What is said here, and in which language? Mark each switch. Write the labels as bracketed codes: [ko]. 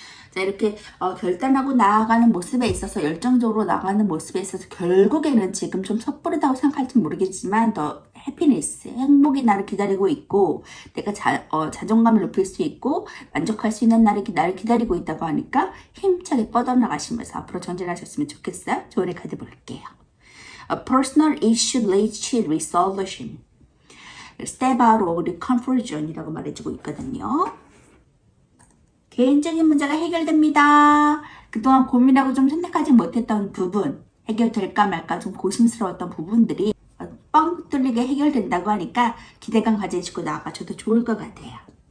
[ko] 자, 이렇게 결단하고 나아가는 모습에 있어서, 열정적으로 나가는 모습에 있어서 결국에는 지금 좀 섣부르다고 생각할지 모르겠지만 더 해피니스, 행복이 나를 기다리고 있고, 내가 자존감을 높일 수 있고 만족할 수 있는 날이 나를 기다리고 있다고 하니까 힘차게 뻗어나가시면서 앞으로 전진하셨으면 좋겠어요. 조언의 카드 볼게요. [en] A personal issue leads to resolution. step out of the comfort zone이라고 [ko] 말해주고 있거든요. 개인적인 문제가 해결됩니다. 그동안 고민하고 좀 선택하지 못했던 부분, 해결될까 말까 좀 고심스러웠던 부분들이 뻥 뚫리게 해결된다고 하니까 기대감 가지시고 나아가셔도 좋을 것 같아요.